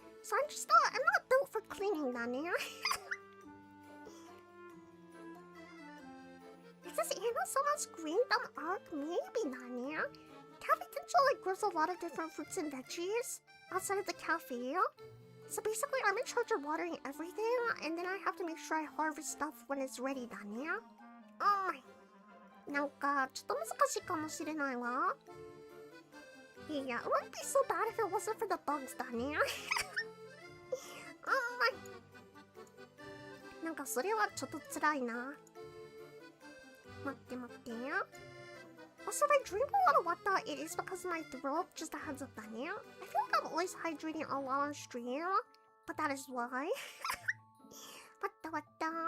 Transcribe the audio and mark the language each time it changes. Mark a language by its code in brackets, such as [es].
[en] So I'm not built for cleaning, Danya. Is this Anna ojou-sama's green thumb arc maybe [ja] だね. [en] Cafe Tencho like grows a lot of different fruits and veggies outside of the cafe. So basically I'm in charge of watering everything, and then I have to make sure I harvest stuff when it's ready [ja] だね. [en] Oh my. [ja] なんかちょっと難しいかもしれないわ. [en] Yeah, it wouldn't be so bad if it wasn't for the bugs [ja] だね. [en] Oh my. [ja] なんかそれはちょっと辛いな. 待って待って. [en] Also, if I drink a lot of water, it is because of my throat. Just a heads up, [ja] だね. [en] I feel like I'm always hydrating a lot on stream, but that is why. [ja] 待った待った.